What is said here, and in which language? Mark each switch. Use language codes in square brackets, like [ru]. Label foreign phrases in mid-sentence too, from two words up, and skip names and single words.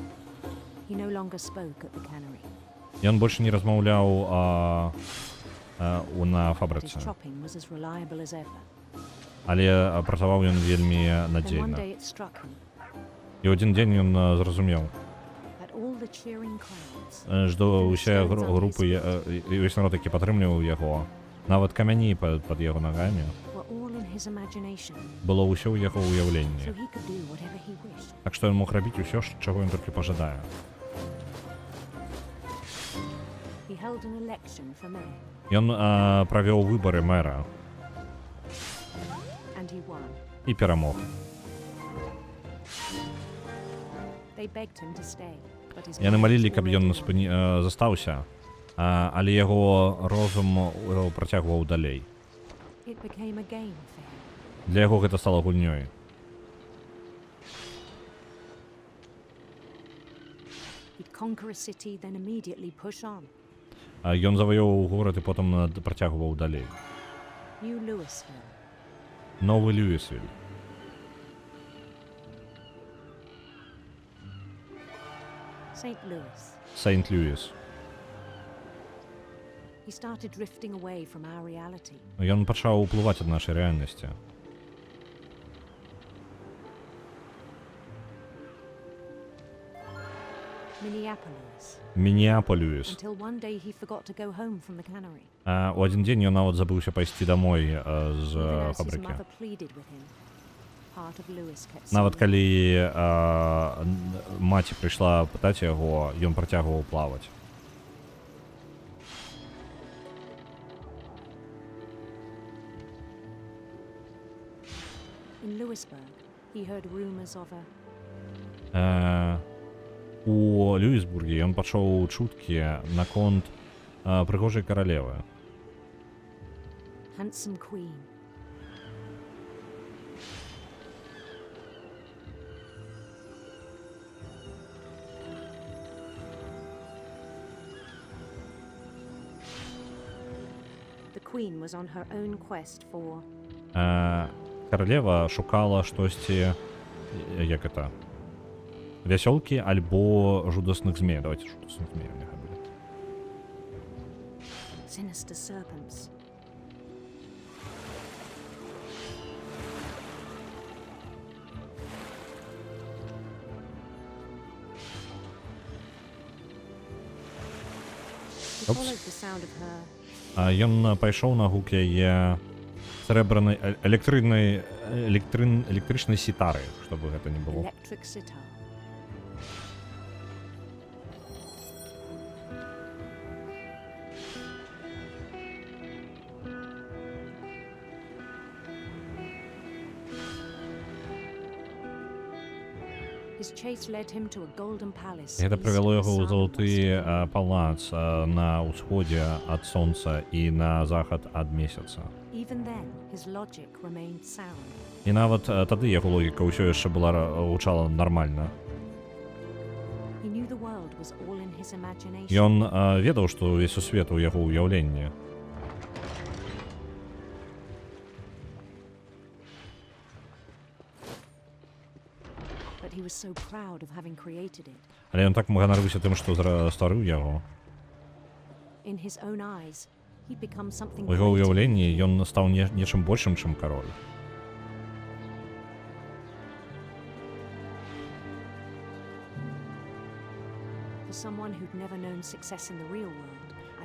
[be] Ён больш не размаўляў на фабрыцы. Але працаваў ён вельмі надзейна. І ў адзін дзень ён зразумеў, [en] the cheering crowds. [be] Усе групы, весь народ, які падтрымліваў яго, нават камяні пад яго нагамі, [en] Were all in his imagination, [be] было ўсё ў яго so ўяўленні. [en] he could do whatever he wished. [be] Так што ён мог рабіць усё, чаго ён толькі пажадае. [en] He held an election for mayor, [be] Ён правёў выбары мэра [en] and he won. [be] і перамог. [en] They begged him to stay, but his [be] Яны mind малілі, was каб ён already застаўся, але яго розум працягваў далей. [en] It became a game for him. [be] Для яго гэта стала гульнёй. [en] He'd conquer a city, then immediately push on. [be] Ён заваёўваў горад і потым працягваў далей. New Louisville, Новы Льюісвіль. St. Louis. Сейнт-Льюіс. [en] He started drifting away from our reality. [be] Ён пачаў уплываць ад нашай рэальнасці. Minneapolis. Мінеаполіс. [en] Until one day he forgot to go home from the cannery. [be] У адзін дзень ён нават забыўся пайсці дамой з [en] Even as his [be] фабрыкі. [en] mother pleaded with him, part of Lewis kept [be] Нават saying, калі маці прыйшла пытаць яго, ён працягваў плаваць. [en] In Lewisburg, he heard rumors of a [be] У Льюісбурге ён пачуў чуткі наконт прыгожай каралевы. [en] handsome queen. The queen was on her own quest for [be] Каралева шукала штосьці, як это, вясёлкі альбо жудасных змей. Давайте жудасных змей няхай будзе. [en] sinister serpents. He Oops. followed the sound of her [be] Ён пайшоў на гук яе срэбранай электрычнай сітары, чтобы гэта не было. [en] electric sitar. His chase led him to a golden palace. [be] Гэта east прывяло [en] of the [be] яго ў [en] sun and [be] залаты west. палац на ўсходзе ад сонца і на захад ад месяца. [en] Even then, his logic remained sound. [be] І нават тады яго логіка ўсё яшчэ была гучала нармальна. [en] He knew the world was all in his imagination. [be] Ён ведаў, што ўвесь сусвет у яго ўяўленні. [en] But he was so proud of having created it. [be] Але ён так ганарыўся тым, што стварыў яго. [en] In his own eyes, he'd become something [be] У яго greater. ўяўленні ён стаў нечым большым, чым кароль. [en] For someone who'd never known success in the real world, I